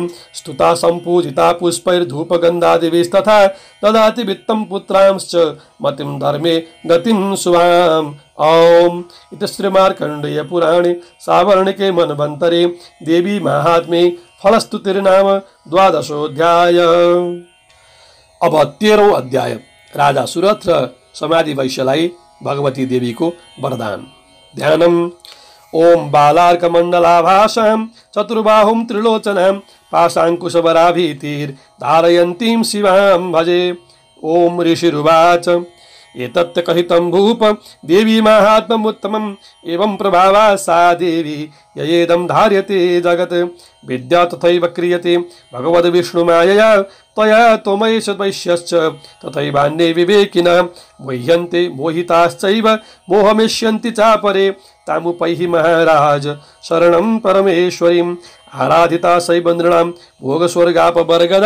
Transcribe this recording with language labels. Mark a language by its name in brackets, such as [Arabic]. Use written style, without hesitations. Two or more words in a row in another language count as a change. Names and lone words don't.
[Sanskrit] स्तुता सम्पूजिता पुष्पैर्धूपगन्धादिभिस्तथा ददाति वित्तं पुत्रांश्च मतिं धर्मे गतिं शुभाम्। ओम इति श्रीमार्कण्डेय पुराणे सावर्णिके मनवन्तरे देवी महात्म्ये फलस्तुतिर्नाम द्वादशोऽध्याय। [Nepali] अब 13औं अध्याय राजा सुरथ र समाधि वैश्यलाई भगवती देवीको वरदान। [Sanskrit] ध्यानम्। ओम बालार्कमण्डलाभासां चतुर्बाहुं त्रिलोचनां पाशाङ्कुशवराभीतिर् धारयन्तीं शिवां भजे। ओम ऋषिरुवाच एतत् कथितं भूप देवी माहात्म्यमुत्तमम् एवं प्रभावा सा देवी ययेदं धार्यते जगत् विद्या तथैव क्रियते भगवद्विष्णुमायया त्वया त्वमैष वैश्यश्च तथैवान्ये विवेकिनः मुह्यन्ते मोहिताश्चैव मोहमिष्यन्ति चापरे तामुपैहि महाराज शरणं परमेश्वरीम् आराधिता सैबन्द्राणां भोगस्वर्गापवर्गदा।